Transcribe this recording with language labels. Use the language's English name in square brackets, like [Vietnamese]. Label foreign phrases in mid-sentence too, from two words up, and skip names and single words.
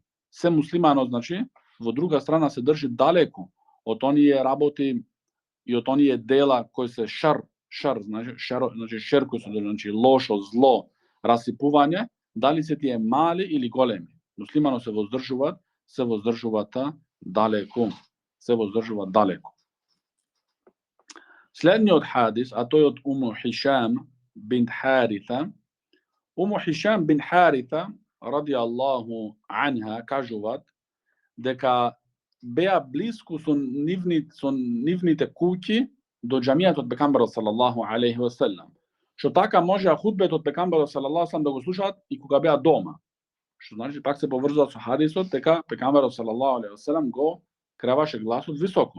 [Macedonian] Се муслиманот, значи, во друга страна се држи далеку од оние работи и од оние дела кои се шар, значи шер кои се, значи, лошо, зло, расипување, дали се тие мали или големи. Муслиманот се воздржуваат далеку. Следниот хадис, а тој од Уму Хишам бинт Харита. Уму Хишам бинт Харита [Arabic] رضي الله عنها [Macedonian] кажуваат дека беа блиску со нивните куќи до џамијат од пегамберот [Arabic] صلى الله عليه وسلم. [Macedonian] Што така можеа хутбето од пегамберот [Arabic] صلى الله عليه وسلم [Macedonian] да го слушаат и кога беа дома. Што значи пак се поврзува со хадисот дека пегамберот [Arabic] صلى الله عليه وسلم [Macedonian] го креваше гласот високо.